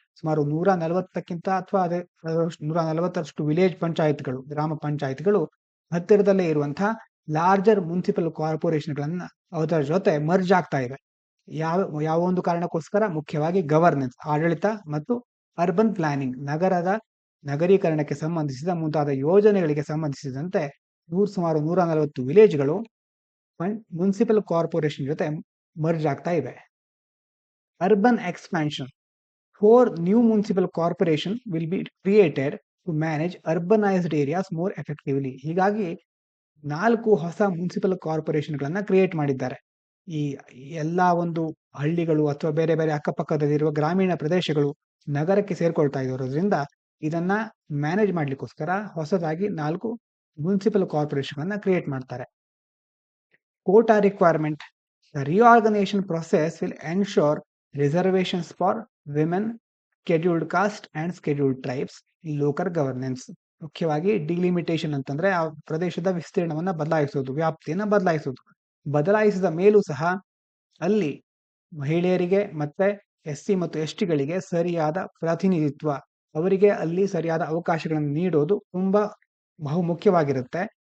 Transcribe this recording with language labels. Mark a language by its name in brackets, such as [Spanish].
[Kannada] ಸುಮಾರು 140ಕ್ಕಿಂತ ಅಥವಾ 140ರಷ್ಟು ವಿಲೇಜ್ ಪಂಚಾಯತ್ಗಳು, ಗ್ರಾಮ ಪಂಚಾಯತ್ಗಳು ಹತ್ತಿರದಲ್ಲೇ ಇರುವಂತಹ ಲಾರ್ಜರ್ ಮುನ್ಸಿಪಲ್ ಕಾರ್ಪೊರೇಷನ್ಗಳನ್ನ ಅದರ ಜೊತೆ ಮರ್ಜ್ ಆಗ್ತಾ ಇವೆ. ಯಾವ ಒಂದು ಕಾರಣಕ್ಕೋಸ್ಕರ? ಮುಖ್ಯವಾಗಿ ಗವರ್ನೆನ್ಸ್, ಆಡಳಿತ ಮತ್ತು ಅರ್ಬನ್ ಪ್ಲಾನಿಂಗ್, ನಗರೀಕರಣಕ್ಕೆ ಸಂಬಂಧಿಸಿದ ಮುಂತಾದ ಯೋಜನೆಗಳಿಗೆ ಸಂಬಂಧಿಸಿದಂತೆ ಸುಮಾರು 140 ವಿಲೇಜ್ಗಳು ಮುನ್ಸಿಪಲ್ ಕಾರ್ಪೊರೇಷನ್ ಜೊತೆ ಮರ್ಜ್ ಆಗ್ತಾ ಇವೆ. [English] Urban expansion. 4 new municipal corporation will be created to manage urbanized areas more effectively. [Kannada] ಹೀಗಾಗಿ 4 ಹೊಸ ಮುನ್ಸಿಪಲ್ ಕಾರ್ಪೊರೇಷನ್ಗಳನ್ನ ಕ್ರಿಯೇಟ್ ಮಾಡಿದ್ದಾರೆ. ಈ ಎಲ್ಲಾ ಒಂದು ಹಳ್ಳಿಗಳು ಅಥವಾ ಬೇರೆ ಬೇರೆ ಅಕ್ಕಪಕ್ಕದಲ್ಲಿರುವ ಗ್ರಾಮೀಣ ಪ್ರದೇಶಗಳು ನಗರಕ್ಕೆ ಸೇರ್ಕೊಳ್ತಾ ಇರೋದ್ರಿಂದ ಇದನ್ನ ಮ್ಯಾನೇಜ್ ಮಾಡ್ಲಿಕ್ಕೋಸ್ಕರ ಹೊಸದಾಗಿ 4 ಮುನ್ಸಿಪಲ್ ಕಾರ್ಪೊರೇಷನ್ ಕ್ರಿಯೇಟ್ ಮಾಡ್ತಾರೆ. [English] Quota requirement. The reorganization process will ensure reservations for women, scheduled caste and scheduled tribes in local governance. [Kannada] ಮುಖ್ಯವಾಗಿ ಡಿಲಿಮಿಟೇಷನ್ ಅಂತಂದ್ರೆ ಆ ಪ್ರದೇಶದ ವಿಸ್ತೀರ್ಣವನ್ನ ಬದಲಾಯಿಸೋದು, ವ್ಯಾಪ್ತಿಯನ್ನ ಬದಲಾಯಿಸೋದು. ಬದಲಾಯಿಸಿದ ಮೇಲೂ ಸಹ ಅಲ್ಲಿ ಮಹಿಳೆಯರಿಗೆ ಮತ್ತೆ SC ಮತ್ತು STಗಳಿಗೆ ಸರಿಯಾದ ಪ್ರಾತಿನಿಧಿತ್ವ, ಅವರಿಗೆ ಅಲ್ಲಿ ಸರಿಯಾದ ಅವಕಾಶಗಳನ್ನು ನೀಡೋದು ತುಂಬಾ ಬಹುಮುಖ್ಯವಾಗಿರುತ್ತೆ.